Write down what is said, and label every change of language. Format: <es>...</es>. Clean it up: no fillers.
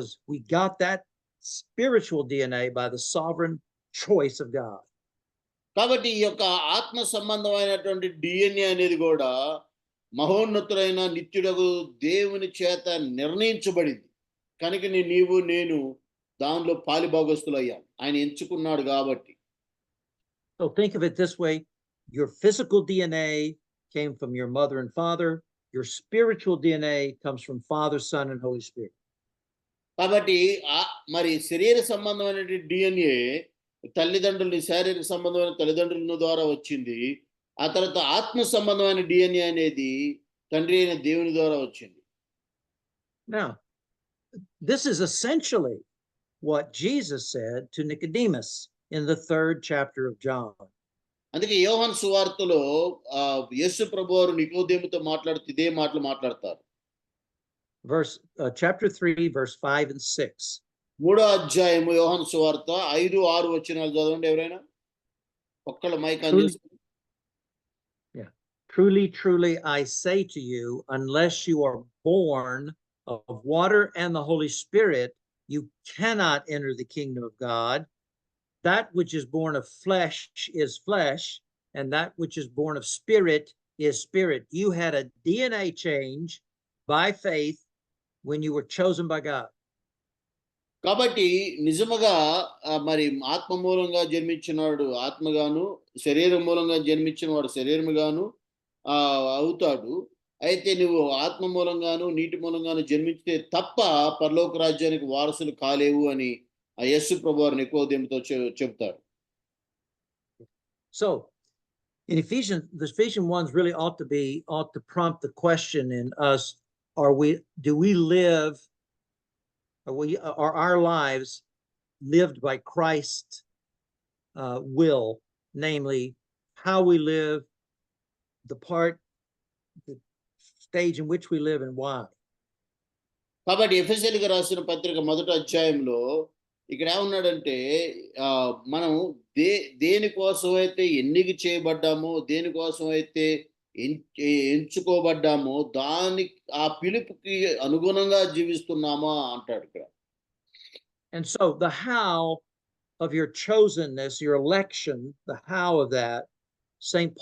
<en>We got that spiritual DNA by the sovereign choice of God.</en> <te>కాబట్టి ఈ యొక్క ఆత్మ సంబంధమైనటువంటి డిఎన్ఏ అనేది కూడా మహోన్నతులైన నిత్యుడగు దేవుని చేత నిర్ణయించబడింది. కనుక నీవు నేను దానిలో పాలిభాగస్తులయ్యాం, ఆయన ఎంచుకున్నాడు కాబట్టి.</te> <en>So think of it this way: your physical DNA came from your mother and father. Your spiritual DNA comes from Father, Son, and Holy Spirit.</en> <te>కాబట్టి మరి శరీర సంబంధమైన డిఎన్ఏ తల్లిదండ్రులు, శారీరక సంబంధమైన తల్లిదండ్రుల ద్వారా వచ్చింది. ఆ తర్వాత ఆత్మ సంబంధమైన డిఎన్ఏ అనేది తండ్రి అయిన దేవుని ద్వారా వచ్చింది.</te> <en>Now, this is essentially what Jesus said to Nicodemus in the 3rd chapter of John.</en> <te>అందుకే యోహాను సువార్తలో యేసు ప్రభువారు నికోదేముతో మాట్లాడుతూ ఇదే మాటలు మాట్లాడతారు.</te> <en>Chapter 3, verse 5 and 6.</en> <te>3వ అధ్యాయము యోహాను సువార్త 5-6 వచనాలు చదవండి ఎవరైనా. ఒక్కళ్ళ మైక్ ఆన్ చేసుకోండి.</te> <en>Truly, truly, I say to you, unless you are born of water and the Holy Spirit, you cannot enter the kingdom of God. That which is born of flesh is flesh, and that which is born of spirit is spirit. You had a DNA change by faith when you were chosen by God.</en> <te>కాబట్టి నిజముగా మరి ఆత్మ మూలంగా జన్మించినవాడు ఆత్మగాను, శరీరం మూలంగా జన్మించిన వాడు శరీరముగాను అవుతాడు. అయితే నువ్వు ఆత్మ మూలంగాను, నీటి మూలంగాను జన్మించితే తప్ప పరలోక రాజ్యానికి వారసులు కాలేవు అని ఆ యేసు ప్రభువారు నికోదేముతో చెప్తారు.</te> <en>So in Ephesians, the Ephesians ones really ought to prompt the question in us: do we live? Are our lives lived by Christ's will, namely how we live, the stage in which we live, and why?</en> <te>కాబట్టి ఎఫెసీయులకు రాసిన పత్రిక 1వ అధ్యాయంలో ఇక్కడ ఏమన్నాడంటే మనం దేనికోసం అయితే ఎన్నిక చేయబడ్డామో, దేనికోసం అయితే ఎంచుకోబడ్డామో ఆ పిలుపుకి అనుగుణంగా జీవిస్తున్నామా అంటాడు ఇక్కడ.</te> <en>And so the how of your chosenness, your election, the how of that, St.</en>